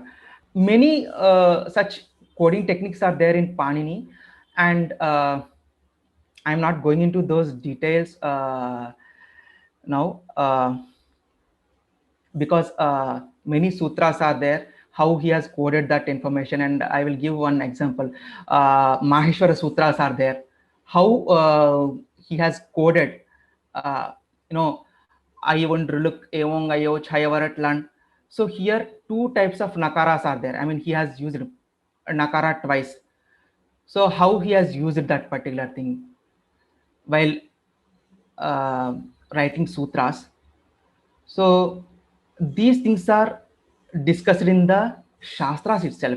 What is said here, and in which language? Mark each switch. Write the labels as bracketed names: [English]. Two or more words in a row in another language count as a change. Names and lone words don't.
[English] Many such coding techniques are there in Panini, and I'm not going into those details now, because many sutras are there, how he has coded that information. And I will give one example. Maheshwara sutras are there, how he has coded, look evong ayo chayavaratlan. So here two types of nakaras are there. I mean, he has used nakara twice. So how he has used that particular thing while writing sutras. So these things are discussed in the Shastras itself.